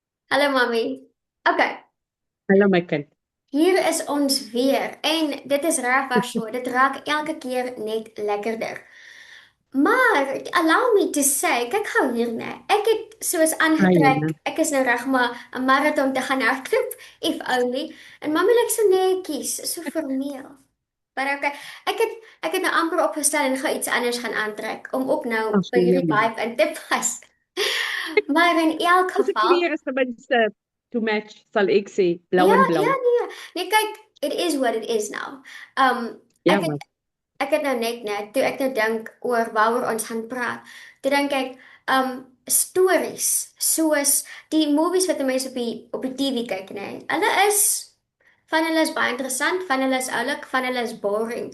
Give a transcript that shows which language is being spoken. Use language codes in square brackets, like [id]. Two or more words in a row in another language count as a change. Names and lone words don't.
[af] Hallo mami. Okay, Hallo my kind. hier is ons weer en dit is regtig so. Dit raak elke keer net lekkerder. [en] Maar allow me to say, [af] kyk gou hier nê. Ek het soos aangetrek. Ayun. Ek is nou reg maar 'n marathon te gaan hardloop, [en] if only. [af] En mami lyk so netjies, so formeel. Maar okay, ek het nou amper opgestel en gou iets anders gaan aantrek om ook nou Ag by nee hierdie man. vibe in te pas. Maar in elk As die geval, kleur is ten minste [en] to match, [af] sal ek sê, blou ja, en ja, blou. nee. Nee, kyk, [en] it is what it is now. [af] Ja Ek het man. ek het nou net toe ek nou dink oor waaroor ons gaan praat. Toe dink ek stories soos die movies wat mense op die TV kyk, nê. Van hulle is baie interessant, van hulle is oulik, van hulle is boring.